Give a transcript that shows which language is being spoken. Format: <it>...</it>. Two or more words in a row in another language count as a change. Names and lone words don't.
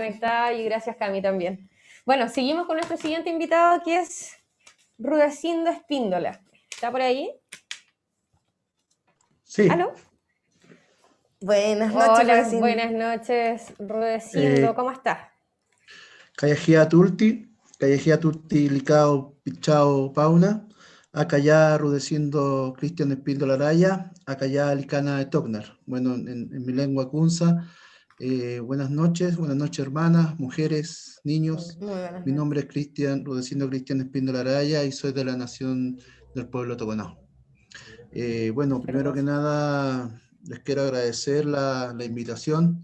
<es>conectada y gracias, Cami, también. Bueno, seguimos con nuestro siguiente invitado, que es Rudecindo Espíndola. ¿Está por ahí? Sí, ¿Aló? Buenas noches, Hola, Rudecindo. buenas noches, Rudecindo. Eh, ¿Cómo estás?</es> <kuz>Kayajia Tulti, Licao, Pichao, Pauna, Acayá, Rudecindo, Cristian Espíndola Araya, Acayá, Licana de Tocnar.</kuz> <es>Bueno, en mi lengua kunza, buenas noches hermanas, mujeres, niños. Muy buenas Mi noches. nombre es Rudecindo Cristian Espíndola Araya y soy de la nación del pueblo toconao. Bueno, primero que nada, les quiero agradecer la invitación.</es>